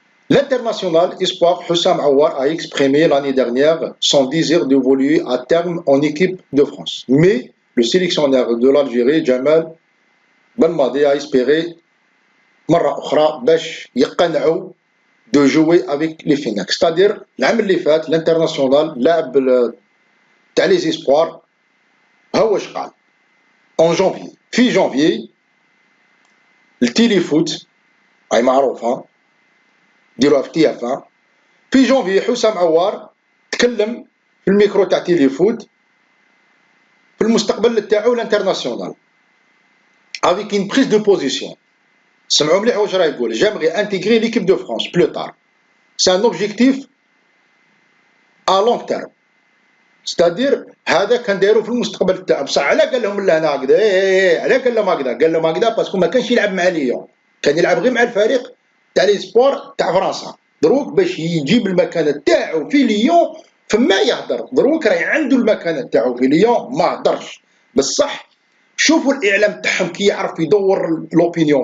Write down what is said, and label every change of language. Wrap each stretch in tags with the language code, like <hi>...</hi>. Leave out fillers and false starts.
<fr>L'international espoir Hussam Aouar a exprimé l'année dernière son désir d'évoluer à terme en équipe de France. Mais le sélectionneur de l'Algérie, Jamal Belmadi, a espéré</fr> <ar>مرة أخرى باش يقنعوا</ar> <fr>de jouer avec les Phoenix. C'est-à-dire</fr> <ar>العام اللي فات الانترناسيونال لاعب تاع لي زيسبوار ها واش قال</ar> <fr>en janvier.</fr> <ar>في جانفي التيليفوت هاي معروفة ديروها في تي اف 1. في جانفي حسام عوار تكلم في الميكرو تاع تيليفوت في المستقبل تاعو الانترناسيونال</ar> <fr>avec une prise de position.</fr> <ar>سمعوا مليح واش راه يقول.</ar> <fr>j'aimerais intégrer l'équipe de France plus tard. c'est un objectif à long terme. c'est-à-dire</fr> <ar>هذا كان دايرو في المستقبل تاعو. بصح علاه قال لهم لا هنا هكذا؟ علاه قال لهم هكذا؟ قال لهم هكذا باسكو ما كانش يلعب مع ليون، كان يلعب غير مع الفريق تاع لي سبور تاع فرنسا. دروك باش يجيب المكانه تاعو في ليون فما يهدر. دروك راهي عنده المكانه تاعو في ليون ما هدرش. بصح شوفوا الاعلام تاعهم كي يعرف يدور لوبينيون.</ar>